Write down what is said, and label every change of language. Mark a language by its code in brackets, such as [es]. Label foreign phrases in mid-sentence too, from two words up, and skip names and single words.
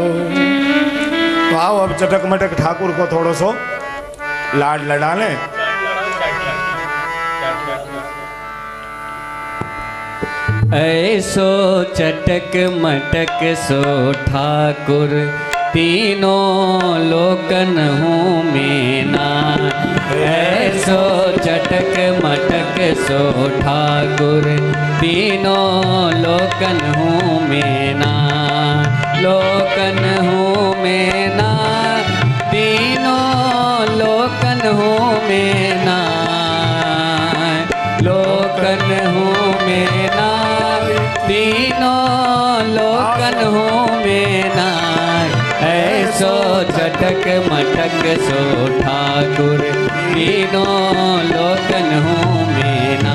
[hi] तो आओ अब चटक मटक ठाकुर को थोड़ा सो लाड लड़ा लें। [bra] ऐसो चटक मटक सो ठाकुर, तीनों लोकन हूँ मेना। ऐसो चटक मटक सो ठाकुर, तीनों लोकन हूँ मेना। लोकन हूँ मेना, तीनों लोकन हूँ मेना। लोकन हूँ मेना, तीनों लोकन हूँ मेना। ऐसो चटक मटक सो ठाकुर, तीनों लोकन हूँ मेना।